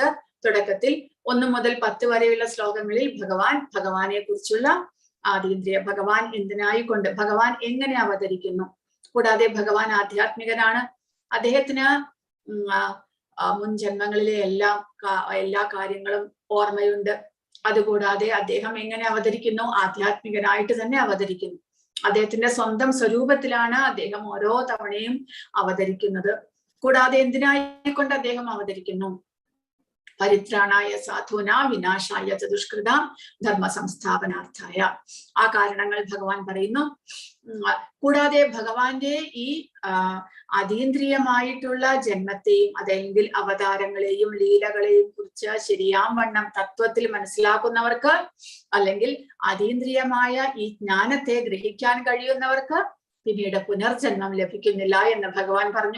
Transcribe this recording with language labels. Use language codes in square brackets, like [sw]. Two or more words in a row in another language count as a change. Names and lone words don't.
[ml] തുടക്കത്തിൽ 1 മുതൽ 10 വരെയുള്ള ശ്ലോകങ്ങളിൽ ഭഗവാനെ കുറിച്ചുള്ള അതീന്ദ്രിയ, ഭഗവാൻ എന്തിനായിക്കൊണ്ട്, ഭഗവാൻ എങ്ങനെ അവതരിക്കുന്നു, കൂടാതെ ഭഗവാൻ ആധ്യാത്മികനാണ്, അദ്ദേഹത്തിന് മുൻ ജന്മങ്ങളിലെ എല്ലാ കാര്യങ്ങളും ഓർമ്മയുണ്ട്. അതുകൂടാതെ അദ്ദേഹം എങ്ങനെ അവതരിക്കുന്നു, ആധ്യാത്മികനായിട്ട് തന്നെ അവതരിക്കുന്നു. അദ്ദേഹത്തിന്റെ സ്വന്തം സ്വരൂപത്തിലാണ് അദ്ദേഹം ഓരോ തവണയും അവതരിക്കുന്നത്. കൂടാതെ എന്തിനായിക്കൊണ്ട് അദ്ദേഹം അവതരിക്കുന്നു, [sa] परित्राणाय साधूना विनाशाय चतुष्कृताम् धर्म संस्थापनार्थाय. [ml] ആ കാരണങ്ങൾ ഭഗവാൻ പറയുന്നു. കൂടാതെ ഭഗവാന്റെ ഈ അതീന്ദ്രിയമായിട്ടുള്ള ജന്മത്തെയും അതല്ലെങ്കിൽ അവതാരങ്ങളെയും ലീലകളെയും കുറിച്ച് ശരിയാം വണ്ണം തത്വത്തിൽ മനസ്സിലാക്കുന്നവർക്ക്, അല്ലെങ്കിൽ അതീന്ദ്രിയമായ ഈ ജ്ഞാനത്തെ ഗ്രഹിക്കാൻ കഴിയുന്നവർക്ക് പിന്നീട് പുനർജന്മം ലഭിക്കുന്നില്ല എന്ന് ഭഗവാൻ പറഞ്ഞു.